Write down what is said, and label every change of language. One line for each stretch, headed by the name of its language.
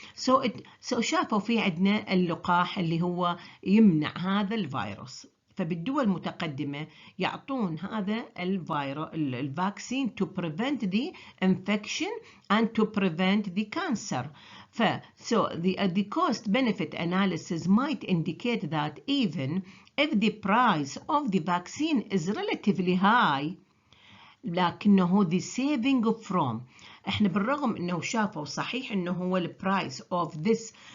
Arabic: So شافوا في عندنا اللقاح اللي هو يمنع هذا الفيروس. فبالدول المتقدمة يعطون هذا الفاكسين
English: to prevent the infection and to prevent the cancer. So the cost benefit analysis might indicate that even if the price of the vaccine is relatively high لكنه the saving from،
Arabic: احنا بالرغم انه شافوا صحيح انه هو
English: ال price of this